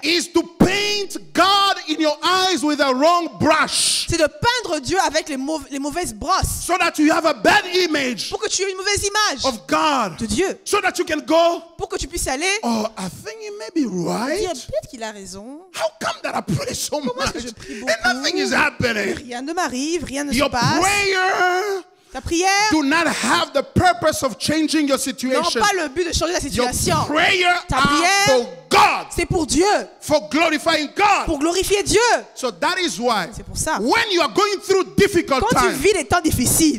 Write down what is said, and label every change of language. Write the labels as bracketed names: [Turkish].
[English] is to paint God in your eyes with a wrong brush [French] c'est de peindre Dieu avec les mauvaises brosses, [English] so that you have a bad image [French] pour que tu aies une mauvaise image [English] of God, [French] de Dieu, [English] so that you can go, [French] pour que tu puisses aller [English] oh, I think he may be [French] dire [English] right. [French] peut-être qu'il a raison. [English] How come that I pray so [French] Comment est-ce [English] much [French] que je prie [English] and nothing is [French] beaucoup? [English] happening? [French] Rien ne m'arrive, rien ne se [English] Your [French] passe. [English] prayer [French] Ta prière [English] do not have the purpose of changing your [French] n'a [English] situation. [French] pas le but de changer la [English] Your [French] situation. [English] prayer [French] Ta [English] are [French] prière, [English] for God, [French] c'est pour Dieu, [English] for glorifying God. [French] pour glorifier Dieu. [English] So that is why [French] C'est pour ça. [English] when you are going through difficult [French] Quand tu [English] times, [French] vis des temps difficiles,